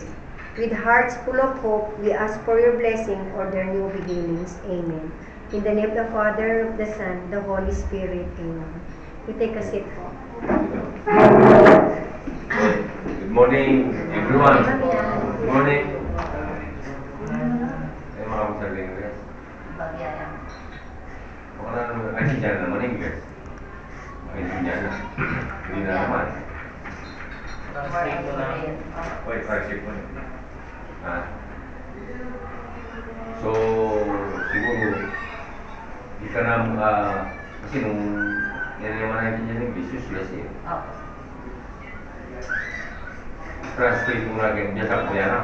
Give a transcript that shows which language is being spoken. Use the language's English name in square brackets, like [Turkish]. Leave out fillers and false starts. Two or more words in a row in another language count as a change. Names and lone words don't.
[English] With hearts full of hope, we ask for your blessing on their new beginnings. Amen. In the name of the Father, of the Son, the Holy Spirit. Amen. You take a seat po. Good morning, everyone. Good morning. [Indonesian] Saya mau bahasa Inggris. Orang Indonesia nama Inggris. Indonesia. Ini nama. [English] Wait, translate mo. [Filipino] So, siguro di ka na kasi nung yan naman natin yan yung business eh. Translate mo lagi biasa ko yan